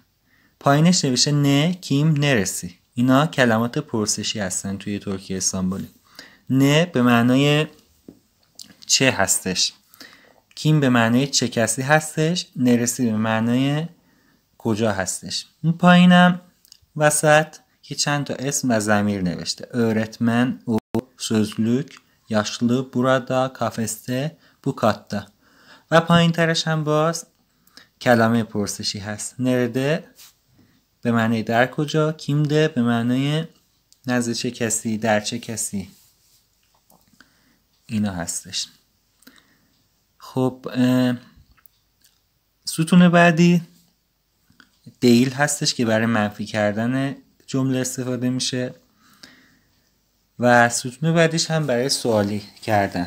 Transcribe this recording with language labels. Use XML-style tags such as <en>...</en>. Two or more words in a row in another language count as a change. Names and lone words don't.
<fa>پایینش نوشته</fa> <tr>ne kim nerede.</tr> <fa>اینا کلمات پرسشی هستن توی ترکیه استانبولی. نه به معنای چه هستش، کیم به معنای چه کسی هستش، نرسی به معنای کجا هستش. اون پایینم وسط که چند تا اسم و ضمیر نوشته:</fa> <tr>öğretmen، او، sözlük، yaşlı، burada، kafeste، bu katta.</tr> <fa>و پایین ترش هم باز کلمه پرسشی هست: نرده به معنی در کجا، کیمده به معنی نزد چه کسی، در چه کسی. اینا هستش. خب ستون بعدی دیل هستش که برای منفی کردن جمله استفاده میشه و ستون بعدیش هم برای سوالی کردن.</fa>